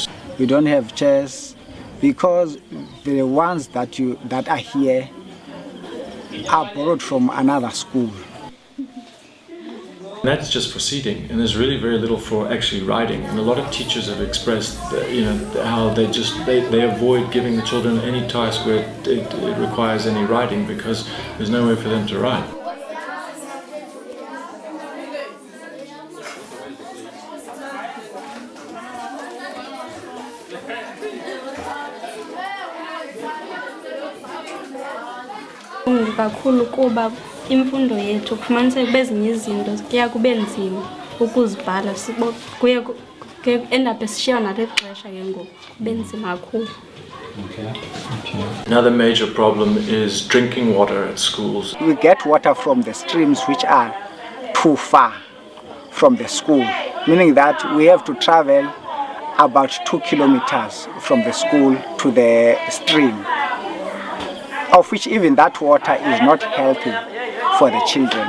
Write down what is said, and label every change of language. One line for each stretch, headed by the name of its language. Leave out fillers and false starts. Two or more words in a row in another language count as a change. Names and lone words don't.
English: We don't have chairs because the ones that are here are borrowed from another school. That's just for seating, and there's really very little for actually writing. And a lot of teachers have expressed, how they avoid giving the children any task where it requires any writing because there's no way for them to write.
Xhosa: Kakhulu kuba imfundo yethu kufumaniseka bezinye izinto kuya kube nzima ukuzibhala, kuye
English: end up
Xhosa: sishiya nalexesha ke ngoku kube nzima kakhulu.
English: Another major problem is drinking water at schools. We get water from the streams which are too far from the school, meaning that we have to travel about 2 kilometers from the school to the stream, of which even that water is not healthy for the children.